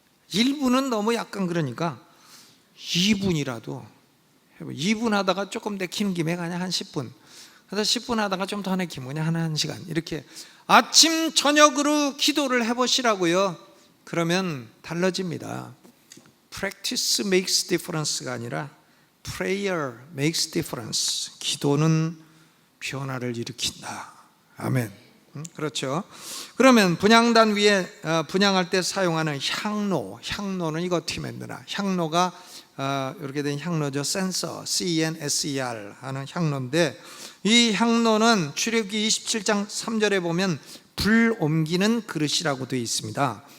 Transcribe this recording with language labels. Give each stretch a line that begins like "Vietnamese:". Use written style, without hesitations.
Korean: 1분은 너무 약간 그러니까 2분이라도 해보. 2분 하다가 조금 내키는 김에 그냥 한 10분, 그래서 10분 하다가 좀 더 내키면 그냥 한 1시간, 이렇게 아침 저녁으로 기도를 해보시라고요. 그러면 달라집니다.
English: Practice makes difference
Korean: 가 아니라
English: Prayer makes difference.
Korean: 기도는 변화를 일으킨다. 아멘. 그렇죠. 그러면 분향단 위에 분향할 때 사용하는 향로는 이거 어떻게 만드나? 향로가 이렇게 된 향로죠. 센서, CNSER 하는 향로인데, 이 향로는 출애굽기 27장 3절에 보면 불 옮기는 그릇이라고 되어 있습니다.